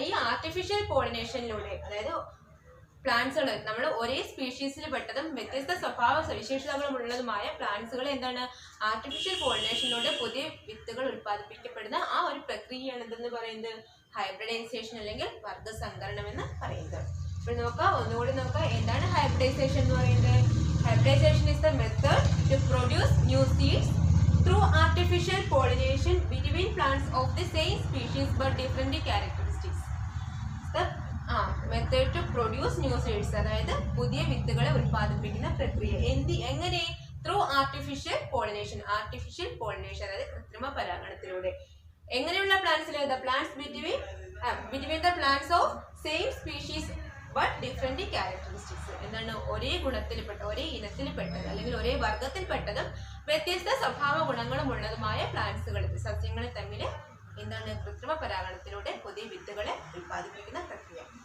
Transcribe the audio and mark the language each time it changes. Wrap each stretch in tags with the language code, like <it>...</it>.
<ml>ഈ ആർട്ടിഫിഷ്യൽ പോളിനേഷനിലൂടെ, അതായത് പ്ലാന്റ്സുകൾ നമ്മൾ ഒരേ സ്പീഷീസിൽ പെട്ടതും വ്യത്യസ്ത സ്വഭാവ സവിശേഷതകളും ഉള്ളതുമായ പ്ലാന്റ്സുകൾ എന്താണ് ആർട്ടിഫിഷ്യൽ പോളിനേഷനിലൂടെ പുതിയ വിത്തുകൾ ഉൽപ്പാദിപ്പിക്കപ്പെടുന്ന ആ ഒരു പ്രക്രിയയാണ് എന്തെന്ന് പറയുന്നത്? ഹൈബ്രിഡൈസേഷൻ അല്ലെങ്കിൽ വർഗസങ്കരണം എന്ന് പറയുന്നത്. ഇപ്പോൾ ഒന്നുകൂടി നോക്കാം, എന്താണ് ഹൈബ്രിഡൈസേഷൻ എന്ന് പറയുന്നത്?</ml> <en>Hybridisation is the method to produce new seeds through artificial pollination between plants of the same species but different characteristics. The method to produce new seeds,</en> <ml>അതായത് പുതിയ വിത്തുകളെ ഉൽപ്പാദിപ്പിക്കുന്ന പ്രക്രിയ.</ml> <en>എങ്ങനെ? Through artificial pollination.</en> <ml>Artificial pollination അതായത് കൃത്രിമ പരാഗണത്തിലൂടെ. എങ്ങനെയുള്ള പ്ലാന്റ്സിൽ?</ml> <en>The plants between the plants of same species but different characteristics. എന്താണ്?</en> <ml>ഒരേ ഗുണത്തിൽപ്പെട്ട, ഒരേ ഇനത്തിൽപ്പെട്ടത് അല്ലെങ്കിൽ ഒരേ വർഗത്തിൽപ്പെട്ടതും വ്യത്യസ്ത സ്വഭാവ ഗുണങ്ങളും ഉള്ളതുമായ പ്ലാന്റ്സുകൾ, സസ്യങ്ങൾ തമ്മിൽ എന്താണ് കൃത്രിമ പരാഗണത്തിലൂടെ പുതിയ വിത്തുകളെ ഉൽപ്പാദിപ്പിക്കുന്ന പ്രക്രിയ.</ml>